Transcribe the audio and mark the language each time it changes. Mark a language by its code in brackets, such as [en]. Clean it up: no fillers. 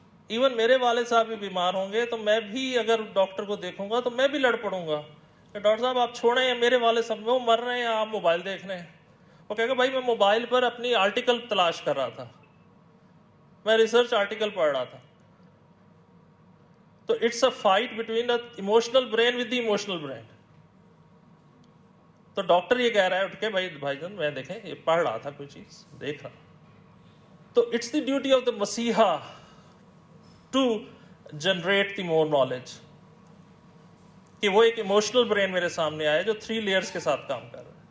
[ur] Even میرے والد صاحب بھی بیمار ہوں گے تو میں بھی اگر ڈاکٹر کو دیکھوں گا تو میں بھی لڑ پڑوں گا کہ ڈاکٹر صاحب آپ چھوڑیں, میرے والد صاحب وہ مر رہے ہیں, آپ موبائل دیکھ رہے ہیں. وہ کہے گا بھائی میں موبائل پر اپنی آرٹیکل تلاش کر رہا تھا, میں ریسرچ آرٹیکل پڑھ رہا تھا. [en] تو it's a fight between the emotional brain with the emotional brain. [ur] تو ڈاکٹر یہ کہہ رہا ہے اٹھ کے, بھائی جان میں دیکھیں یہ پڑھ رہا تھا کوئی چیز دیکھ رہا. تو [en] it's the duty of the مسیحا to generate the more knowledge, [ur] کہ وہ ایک ایموشنل برین میرے سامنے آئے جو 3 لیئرز کے ساتھ کام کر رہا ہے.